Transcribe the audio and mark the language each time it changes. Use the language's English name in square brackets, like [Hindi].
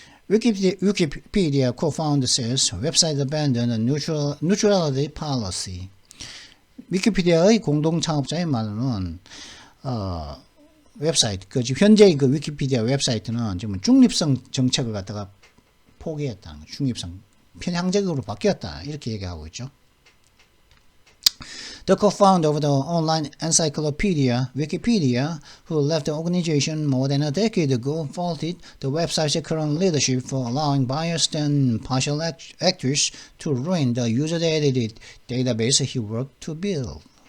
[English] Wikipedia co-founder says website abandoned a neutrality policy. [Korean] 위키피디아의 공동 창업자의 말로는 웹사이트, 지금 현재 그 위키피디아 웹사이트는 지금 중립성 정책을 갖다가 포기했다는 거죠. 중립성, 편향적으로 바뀌었다, 이렇게 얘기하고 있죠. [English] The co-founder of the online encyclopedia, Wikipedia, who left the organization more than a decade ago, faulted the website's current leadership for allowing biased and partial actors to ruin the user-edited database he worked to build.